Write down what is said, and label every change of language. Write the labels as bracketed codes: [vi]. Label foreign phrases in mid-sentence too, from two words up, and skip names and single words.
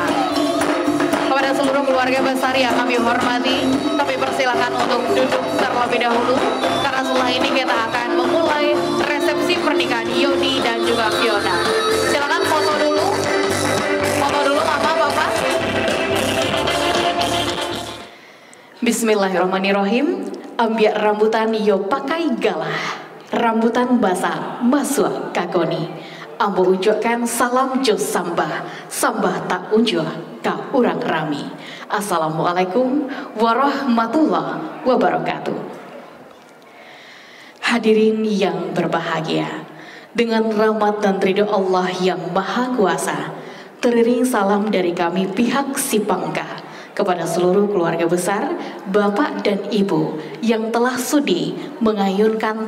[id] Kepada seluruh keluarga besar yang kami hormati, kami persilakan untuk duduk terlebih dahulu, karena setelah ini kita akan memulai resepsi pernikahan Yodi dan juga Fiona. Silakan foto dulu Mama Bapak. Bismillahirrahmanirrahim. [min] Ambiak rambutan yo pakai galah, rambutan basah masuk kagoni. Ambo ucapkan salam jos sambah, sambah tak unjuh ka urang rami. [ar] السلام عليكم ورحمة الله وبركاته. [id] Hadirin yang berbahagia, dengan rahmat dan ridho Allah yang Maha Kuasa, teriring salam dari kami pihak Sipangka kepada seluruh keluarga besar, Bapak dan Ibu yang telah sudi mengayunkan